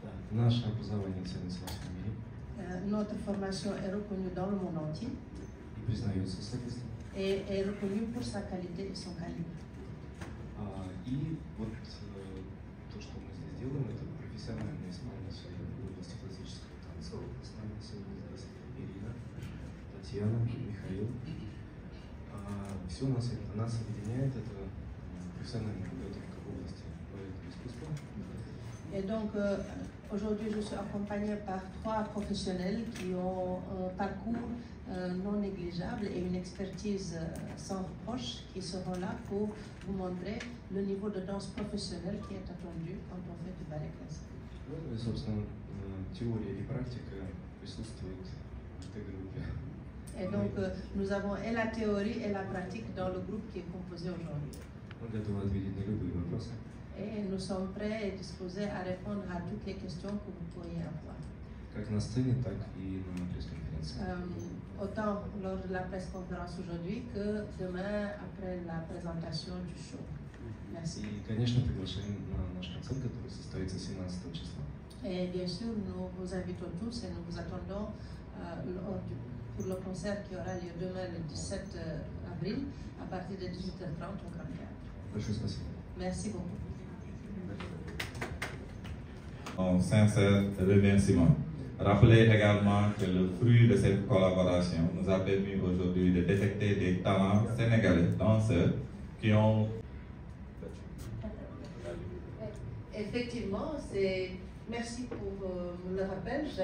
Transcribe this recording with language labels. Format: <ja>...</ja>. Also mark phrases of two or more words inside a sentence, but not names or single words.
<ru>Наше образование ценится во всем мире.</ru> <fr>Notre formation est reconnue dans le monde entier.</fr> <ru>И признается, соответственно.</ru> <fr>Et est reconnue pour sa qualité et son calibre.</fr> <ru>И вот то, что мы здесь делаем, это профессиональное исполнение в области классического танца. С нами сегодня здесь Ирина, Татьяна, Михаил. Все нас объединяет, это профессиональная подготовка в области балетного искусства.</ru> <fr>Et donc, aujourd'hui, je suis accompagnée par 3 professionnels qui ont un parcours non négligeable et une expertise sans reproche, qui seront là pour vous montrer le niveau de danse professionnelle qui est attendu quand on fait du ballet classique.</fr> <ru>И, собственно, теория и практика присутствуют в этой группе.</ru> <fr>Et donc, nous avons et la théorie et la pratique dans le groupe qui est composé aujourd'hui.</fr> <ru>Мы готовы ответить на любые вопросы.</ru> <fr>Et nous sommes prêts et disposés à répondre à toutes les questions que vous pourriez avoir.</fr> <ru>Как на сцене, так и на пресс-конференции.</ru> <fr>Autant lors de la presse-conférence aujourd'hui que demain après la présentation du show. Merci.</fr> <ru>И, конечно, приглашаем на наш концерт, который состоится 17 числа.</ru> <fr>Et bien sûr, nous vous invitons tous et nous vous attendons pour le concert qui aura lieu demain le 17 avril à partir de 18h30 au Grand Théâtre.</fr> <ru>Большое спасибо.</ru> <fr>Merci beaucoup. Un sincère remerciement. Rappelez également que le fruit de cette collaboration nous a permis aujourd'hui de détecter des talents sénégalais, danseurs, qui ont... Effectivement, merci pour le rappel.</fr>